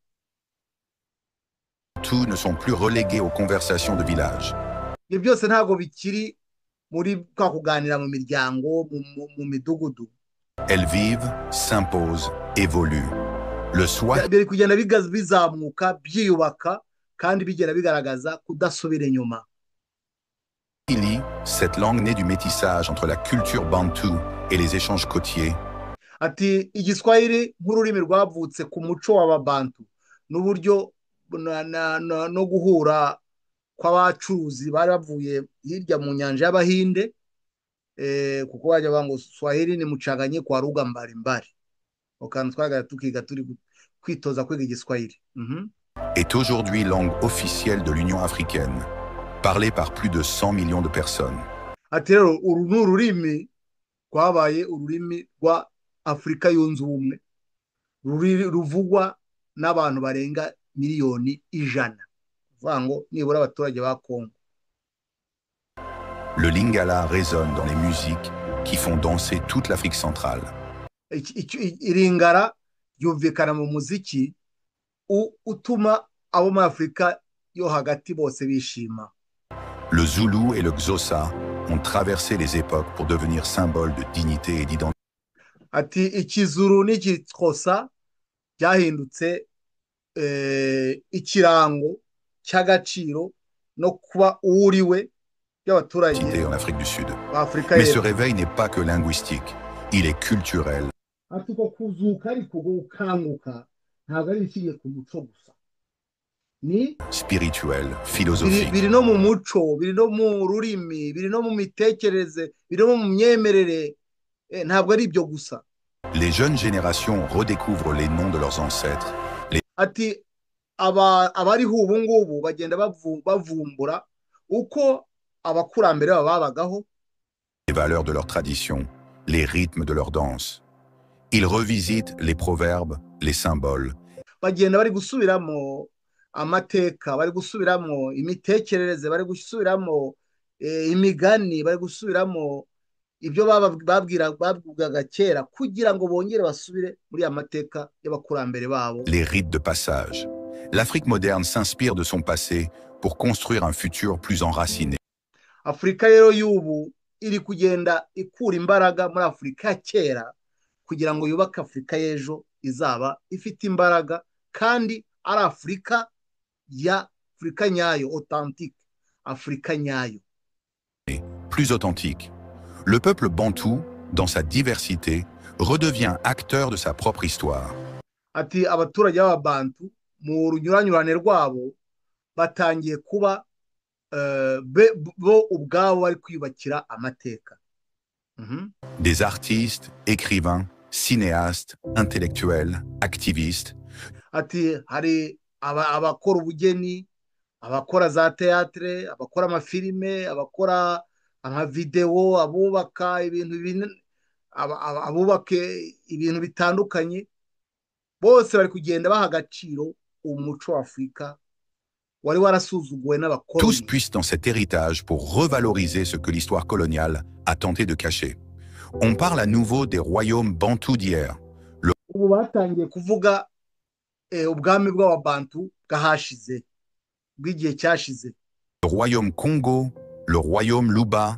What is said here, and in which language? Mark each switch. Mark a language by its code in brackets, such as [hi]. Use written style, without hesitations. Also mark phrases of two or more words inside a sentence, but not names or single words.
[fr] ne sont plus reléguées aux conversations de village. [rw] Ibyo byose ntago bikiri muri kwa kuganira mu miryango, mu midugudu. [fr] Elles vivent, s'imposent, évoluent. Le soir, [rw] biri kugenda bizamuka, byiyubaka, kandi bigenda bigaragaza kudasubira inyuma. [fr] Cette langue née du métissage entre la culture bantou et les échanges côtiers. [rw] Ati igiswahili nk'ururimi rwavutse ku muco w'ababantu n'uburyo no guhura kw'abacuruzi bari bavuye hirya mu nyanja y'Abahinde, kuko bajya bango [sw] Swahili ni mchanganyiko kwa lugha mbalimbali. [rw] Okana twaga tukiga turi kwitoza kwiga igiswahili. [fr] Est aujourd'hui langue officielle de l'Union africaine, parlée par plus de 100 millions de personnes. [rw] Ati rero uru n'ururimi rwabaye ururimi rwa Afrika yunze ubumwe, ruvugwa n'abantu barenga miliyoni 100, vango nibura abaturage ba Kongo. [fr] Le lingala résonne dans les musiques, qui font danser toute l'Afrique centrale. [rw] Iringara yumvikana mu muziki utuma abo muri Afurika yo hagati bose bishima. [fr] Le Zoulou et le Xhosa ont traversé les époques pour devenir symboles de dignité et d'identité. [rw] Ati ikizuru n'igikosa byahindutse ikirango cy'agaciro no kuba uriwe y'abaturage [fr] En Afrique du Sud. [rw] Afrika. [fr] Mais ce réveil n'est pas que linguistique, il est culturel. [rw] Ati ko kuzuka ariko gukanguka ntabwo ari ikigiye ku muco gusa, ni [fr] spirituel, philosophique. [rw] Biri no mu muco, biri no mu rurimi, biri no mu mitekerereze, biri no mu myemerere, ntabwo ari ibyo gusa. [fr] Les jeunes générations redécouvrent les noms de leurs ancêtres. [rw] Ati abariho ubu ngubu bagenda bavumbura uko abakurambere babagaho, [fr] les valeurs de leur tradition, les rythmes de leur danse. Ils revisitent les proverbes, les symboles. [rw] Bagenda bari gusubiramo amateka, bari gusubiramo imitekerereze, bari gusubiramo imigani, bari gusubiramo ibyo babwiraga kera kugira ngo bongere basubire muri amateka y'abakurambere babo. [fr] Les rites de passage. L'Afrique moderne s'inspire de son passé pour construire un futur plus enraciné. [rw] Afrika rero y'ubu iri kugenda ikura imbaraga muri Afrika ya kera kugira ngo yubake Afrika y'ejo izaba ifite imbaraga kandi ari Afrika nyayo, authentique, Afrika nyayo. [fr] Plus authentique. Le peuple bantou, dans sa diversité, redevient acteur de sa propre histoire. [rw] Ati abaturage b'abantu mu runyuranyurane rwabo batangiye kuba bo ubwabo bari kwiyubakira amateka. [fr] Des artistes, écrivains, cinéastes, intellectuels, activistes. [rw] Ati hari abakora ubugeni, abakora za théâtre, abakora amafilime, abakora amavideo, abubaka ibintu bitandukanye, bose bari kugenda baha agaciro umuco wa Afrika wari warasuzuguwe n'abakoloni. [fr] Tous puissent dans cet héritage pour revaloriser ce que l'histoire coloniale a tenté de cacher. On parle à nouveau des royaumes bantous d'hier. [rw] Ubu batangiye kuvuga ubwami bw'ababantu bwahashize, bw'igihe cyashize. [fr] Le royaume Congo, le royaume Luba,